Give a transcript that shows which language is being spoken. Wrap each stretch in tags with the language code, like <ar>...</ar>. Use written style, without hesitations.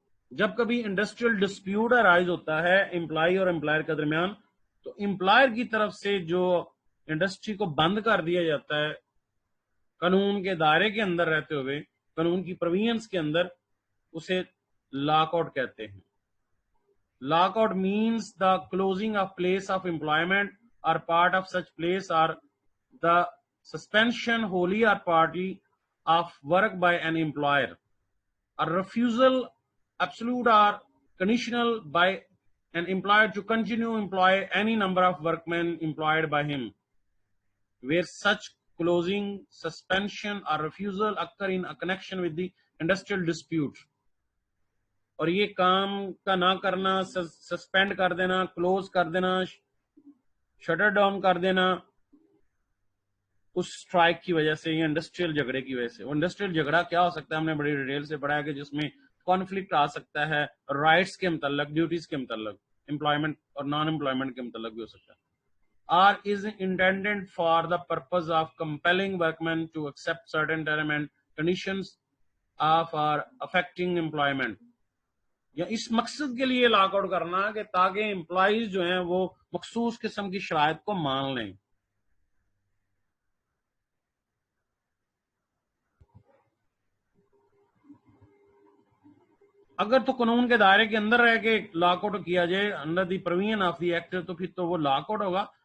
<ur>جب کبھی industrial dispute arise ہوتا ہے امپلائی اور امپلائر کے درمیان، تو امپلائر کی طرف سے جو انڈسٹری کو بند کر دیا جاتا ہے قانون کے دائرے کے اندر رہتے ہوئے، قانون کی پروویژنز کے اندر، اسے لاک آؤٹ کہتے ہیں.</ur> <en>Lockout means the closing of place of employment or part of such place, or the suspension wholly or partly of work by an employer, or refusal, absolute or conditional, by an employer to continue employ any number of workmen employed by him, where such closing, suspension or refusal occur in a connection with the industrial dispute.</en> <ur>اور یہ کام کا نہ کرنا، suspend کر دینا، close کر دینا، shutter down کر دینا اس اسٹرائک کی وجہ سے یا انڈسٹریل جھگڑے کی وجہ سے. وہ انڈسٹریل جھگڑا کیا ہو سکتا ہے؟ ہم نے بڑی ڈیٹیل سے پڑھا ہے کہ جس میں کانفلکٹ آ سکتا ہے رائٹس کے متعلق، ڈیوٹیز کے متعلق، امپلائمنٹ اور نان امپلائمنٹ کے متعلق بھی ہو سکتا ہے.</ur> <en>or is intended for the purpose of compelling workmen to accept certain terms and conditions of or affecting employment.</en> <ur>یا اس مقصد کے لیے لاک آؤٹ کرنا کہ تاکہ امپلائیز جو ہیں وہ مخصوص قسم کی شرائط کو مان لیں. اگر تو قانون کے دائرے کے اندر رہ کے لاک آؤٹ کیا جائے</ur> <en>under the provision of the act</en> <ur>تو پھر تو وہ لاک آؤٹ ہوگا.</ur>